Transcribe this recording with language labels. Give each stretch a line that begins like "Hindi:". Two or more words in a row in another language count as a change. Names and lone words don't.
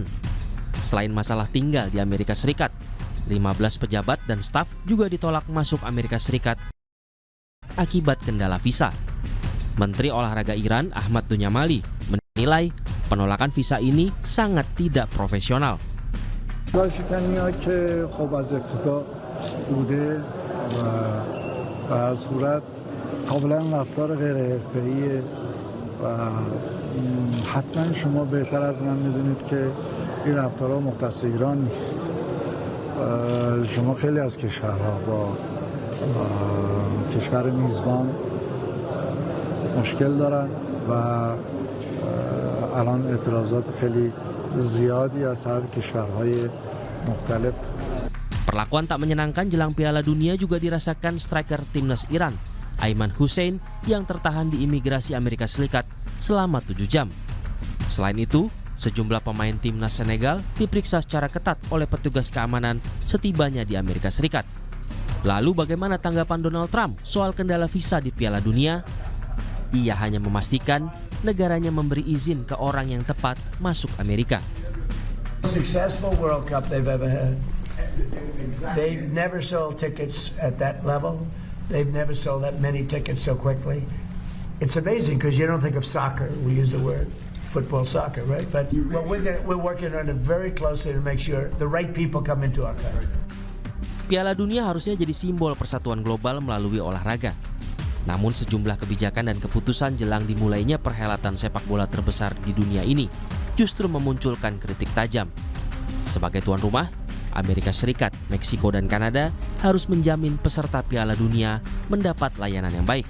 Indonesian: Selain masalah tinggal di Amerika Serikat, 15 pejabat dan staf juga ditolak masuk Amerika Serikat akibat kendala visa. Menteri Olahraga Iran Ahmad Dunyamali menilai penolakan visa ini sangat tidak profesional.
Persian: حتما شما بهتر از من میدونید که این رفتارها مختص ایران نیست. شما خیلی از کشورها با کشور میزبان مشکل دارن و الان اعتراضات خیلی زیادی از طرف کشورهای مختلف.
Indonesian: Perlakuan tak menyenangkan jelang Piala Dunia juga dirasakan striker timnas Iran, Aiman Hussein, yang tertahan di imigrasi Amerika Serikat selama 7 jam. Selain itu, sejumlah pemain timnas Senegal diperiksa secara ketat oleh petugas keamanan setibanya di Amerika Serikat. Lalu bagaimana tanggapan Donald Trump soal kendala visa di Piala Dunia? Ia hanya memastikan negaranya memberi izin ke orang yang tepat masuk Amerika.
English: Successful World Cup they've ever had. They've never sold tickets at that level. They've never sold that many tickets so quickly. It's amazing because you don't think of soccer. We use the word football, soccer, right? But we're working on it very closely to make sure the right people come into our country.
Indonesian: Piala Dunia harusnya jadi simbol persatuan global melalui olahraga. Namun sejumlah kebijakan dan keputusan jelang dimulainya perhelatan sepak bola terbesar di dunia ini justru memunculkan kritik tajam. Sebagai tuan rumah, Amerika Serikat, Meksiko, dan Kanada harus menjamin peserta Piala Dunia mendapat layanan yang baik.